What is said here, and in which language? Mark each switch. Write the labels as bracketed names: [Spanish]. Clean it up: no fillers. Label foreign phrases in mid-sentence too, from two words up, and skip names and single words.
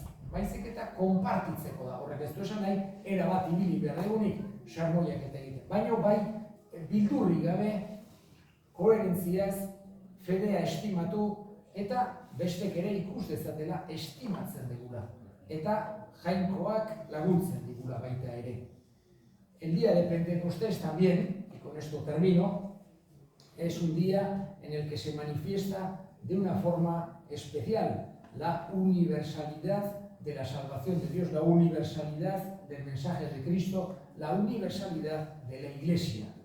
[Basque] Baizik eta konpartitzeko da, horrek ez du esan nahi, erabat ibili behar egunik, sarmoiak eta egiten. Baino bai, bildurri gabe, koherentziaz, fedea estimatu, eta bestek ere ikus dezatela estimatzen degula. Eta Jainkoak laguntzen digula baita ere. [Spanish] El día de Pentecostés también, y con esto termino, es un día en el que se manifiesta de una forma especial la universalidad de la salvación de Dios, la universalidad del mensaje de Cristo, la universalidad de la Iglesia.